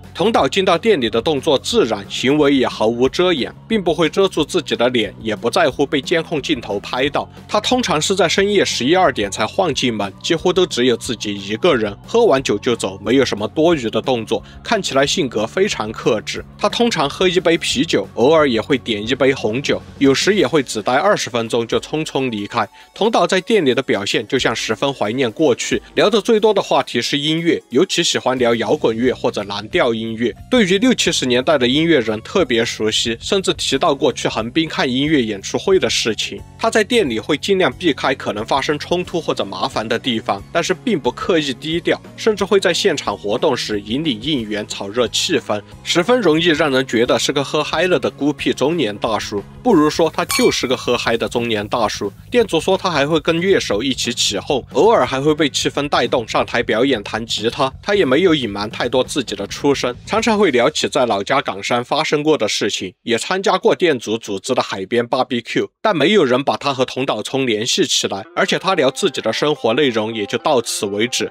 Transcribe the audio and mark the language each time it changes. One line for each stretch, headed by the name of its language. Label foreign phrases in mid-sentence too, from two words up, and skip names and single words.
Chinese: 桐島進到店裡的動作自然，行為也毫無遮掩，並不會遮住自己的臉，也不在乎被監控鏡頭拍到。他通常是在深夜11、12點才晃進門，幾乎都只有自己一個人，喝完酒就走，沒有什麼多餘的動作，看起來性格非常克制。他通常喝1杯啤酒，偶爾也會點1杯紅酒，有時也會只待20分鐘就匆匆離開。桐島在店裡的表現就像十分懷念過去，聊得最多的話題是音樂，尤其喜歡聊搖滾樂或者藍調音樂。對於60、70年代的音樂人特別熟悉，甚至提到過去橫濱看音樂演出會的事情。他在店裡會盡量避開可能發生衝突或者麻煩的地方，但是並不刻意低調，甚至會在現場活動時引領應援，炒熱氣氛，十分容易讓人覺得是個喝嗨了的孤僻中年大叔。不如說他就是個喝嗨的中年大叔。店主說他還會跟樂手一起起哄，偶爾還會被氣氛帶動上台表演彈吉他。他也沒有隱瞞太多自己的出身，常常會聊起在老家岡山發生過的事情，也參加過店主組織的海邊 BBQ， 但沒有人把他和桐島聰聯繫起來，而且他聊自己的生活內容也就到此為止。